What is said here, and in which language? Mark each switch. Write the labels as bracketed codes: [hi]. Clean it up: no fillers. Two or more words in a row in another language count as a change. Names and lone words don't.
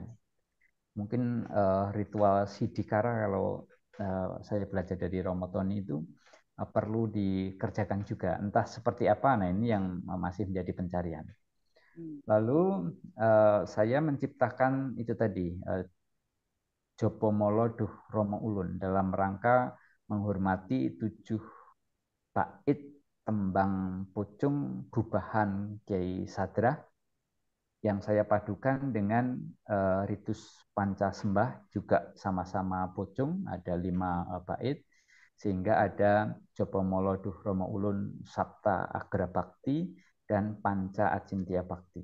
[id] Mungkin ritual sidikara kalau saya belajar dari Romo Tony itu perlu dikerjakan juga. Entah seperti apa, nah ini yang masih menjadi pencarian. Lalu saya menciptakan itu tadi, Jopo Molo Duh Romo Ulun, dalam rangka menghormati 7 bait tembang pucung gubahan Kiai Sadra yang saya padukan dengan ritus panca sembah juga sama-sama pucung, ada 5 bait, sehingga ada Jopo Molo Duh Romo Ulun Sabta Agra Bakti dan Panca Acintya Bakti.